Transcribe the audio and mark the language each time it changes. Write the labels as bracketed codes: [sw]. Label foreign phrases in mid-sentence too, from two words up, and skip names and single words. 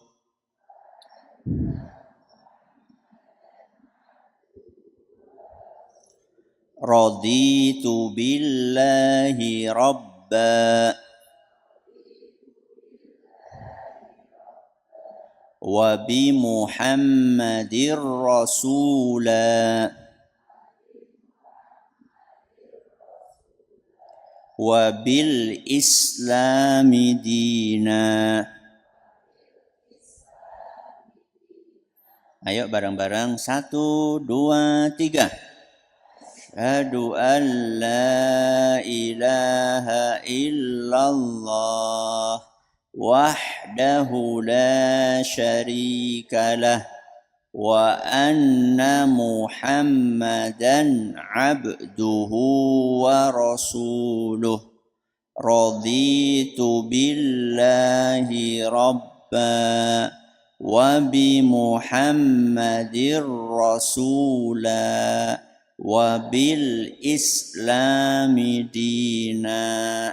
[ar] رضيت بالله ربا وبمحمد رسولا وبالإسلام دينا. [id] Ayo bareng-bareng 1, 2, 3. [ar] أشهد أن لا إله إلا الله وحده لا شريك له وأن محمدا عبده ورسوله رضيت بالله ربا وبمحمد رسولا وبالإسلام دينا.